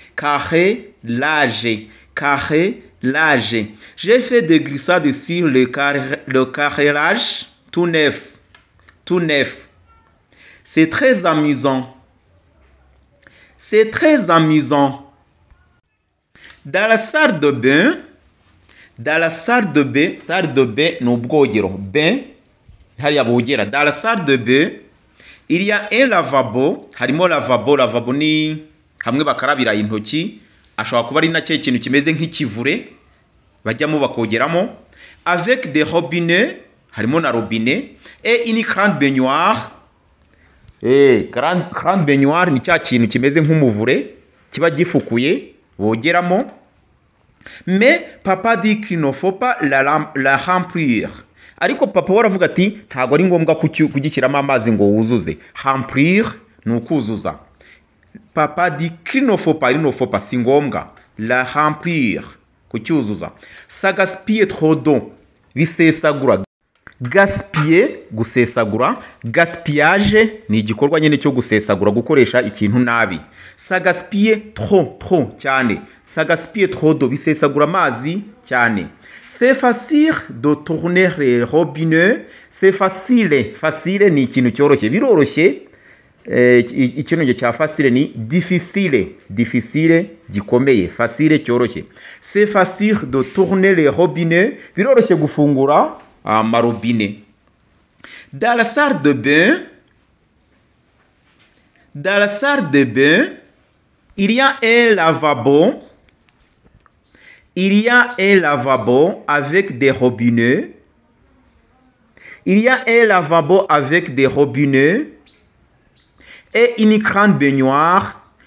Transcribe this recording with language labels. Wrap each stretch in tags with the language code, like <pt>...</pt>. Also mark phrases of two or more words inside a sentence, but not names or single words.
<fr>J'ai fait des glissades sur le carrelage tout neuf. C'est très amusant. Dans la salle de bain, salle de bain,</fr> <rw>ni ubwogero. Bain, hariya bogera.</rw> <fr>Dans la salle de bain, il y a un lavabo.</fr> <rw>Harimo lavabo ni hamwe bakarabira intoki. Ashobora kuba ari na cyo kintu kimeze nk'ikivure bajyamo bakogeramo.</rw> <fr>Avec des robinets,</fr> <rw>harimo na robinet.</rw> <fr>Et une grande baignoire. Grande baignoire</fr> <rw>ni cya kintu kimeze nk'umuvure kiba gifukuye bogeramo.</rw> <fr>Mais papa dit qu'il ne faut pas la remplir.</fr> <rw>Ariko papa waravuga ati ntago ari ngombwa kugishyiramo amazi ngo wuzuze. Remplir ni ukuzuza.</rw> <fr>Papa dit qu'il ne faut pas,</fr> <rw>si ngombwa.</rw> <fr>La remplir, kucyuzuza. Ça gaspille trop d'eau, bisesagura. Gaspiller,</fr> <rw>gusesagura. Gaspillage ni igikorwa nyine cyo gusesagura, gukoresha ikintu nabi.</rw> <fr>Ça gaspille trop cyane. Ça gaspille trop d'eau,</fr> <rw>bisesagura amazi cyane.</rw> <fr>C'est facile de tourner les robinets. C'est facile</fr> <rw>ni ikintu cyoroshye, biroroshye. Ikintu cya facile ni difficile gikomeye.</rw> <fr>Facile cyoroshye. C'est facile de tourner les robinets,</fr> <rw>biroroshye gufungura amarobine.</rw> <fr>Dans la salle de bain, il y a un lavabo avec des robinets. Et une grande baignoire.</fr>